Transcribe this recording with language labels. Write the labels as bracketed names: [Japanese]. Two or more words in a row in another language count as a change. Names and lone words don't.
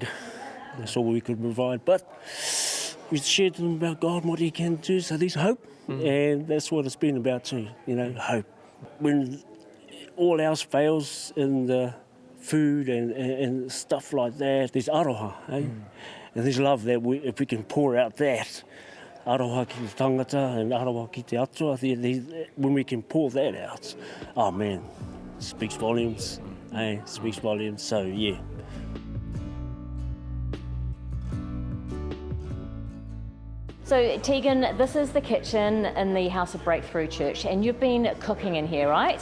[English] That's all we could provide. But we shared to them about God and what He can do, so there's hope, and that's what it's been about too, hope. When all else fails in the food and stuff like that, there's Aroha, eh? And there's love that if we can pour out that, [Māori] Aroha ki te tangata and Aroha ki te atua, [English] when we can pour that out, oh man, it speaks volumes, eh? It speaks volumes, so yeah. So Tegan, this is the kitchen in the House of Breakthrough Church, and you've been cooking in here, right?